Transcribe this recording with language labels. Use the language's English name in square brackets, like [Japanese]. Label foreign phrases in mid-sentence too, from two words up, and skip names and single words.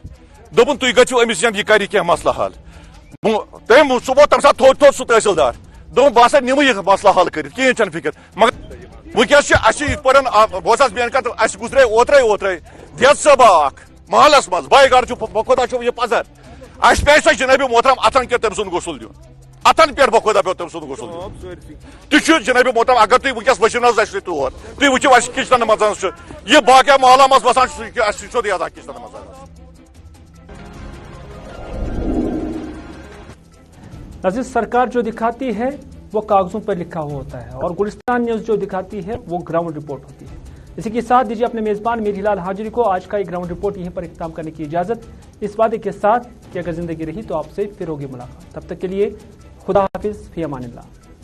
[Kashmiri] دوٚپُن تُہۍ گٔژھِو أمِس یہِ کَرِ کینٛہہ مسلہٕ حل تٔمۍ سُہ ووت تَمہِ ساتہٕ تھوٚد سُہ تحصیلدار دوٚپُن بہٕ ہسا نِمہٕ یہِ مسلہٕ حل کٔرِتھ کِہیٖنۍ چھنہٕ فِکر مگر ونکیٚس چھِ اَسہِ یِتھ پٲٹھۍ بہٕ اوسُس مین کَتھ اَسہِ گُزرے اوترے دیت صٲبا اکھ محلس منٛز باے گاڑ چھُ بخۄدا چھُ یہِ پزر اَسہِ پیٚیہِ سۄ جنابِ محترم اتھن کیٚنٛہہ تٔمۍ سُنٛد غسل دیُن اتھن پٮ۪ٹھ بخۄدا پیٚو تٔمۍ سُنٛد غسل دیُن تہِ چھُ جنابِ محترم اگر تُہۍ ونکیٚس ؤسِو نہ حظ اَسہِ سۭتۍ تور تُہۍ وٕچھِو اَسہِ کِچنن منٛز چھُ یہِ باقٕے محلہ منٛز بسان چھُ سُہ اَسہِ چھُ سیوٚدُے اَتھ کِچنن منٛز [Urdu] ناظرین سرکار جو دکھاتی ہے وہ کاغذوں پر لکھا ہوا ہوتا ہے اور گلستان نیوز جو دکھاتی ہے وہ [English] ground report [Urdu] ہوتی ہے اسی کے ساتھ دیجیے اپنے میزبان میر ہلال حاجری کو آج کا یہ [English] ground report [Urdu] یہیں پر اختتام کرنے کی اجازت اس وعدے کے ساتھ کہ اگر زندگی رہی تو آپ سے پھر ہوگی ملاقات تب تک کے لیے خدا حافظ [Arabic] فی امان اللہ